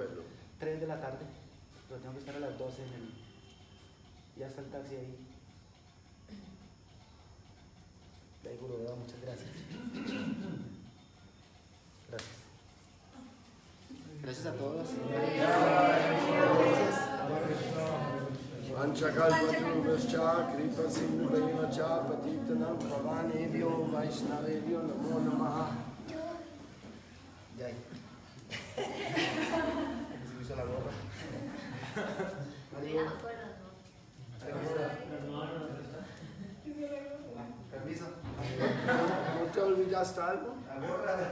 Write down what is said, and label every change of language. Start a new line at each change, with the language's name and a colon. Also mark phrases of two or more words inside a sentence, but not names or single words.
Spanish: vuelo? 3 de la tarde, pero tengo que estar a las 12 en el... Ya está el taxi ahí. Gurudeva, muchas gracias. Gracias. Gracias a todos.
Sanskrit: Vanchakalpatrubhascha kripa sindhubhaivacha patitanam pavanebhyo vaishnavebhyo namo namaha.
Spanish: Ya. Se hizo la gorra. Adiós. Permiso. ¿No te olvidaste algo? La gorra.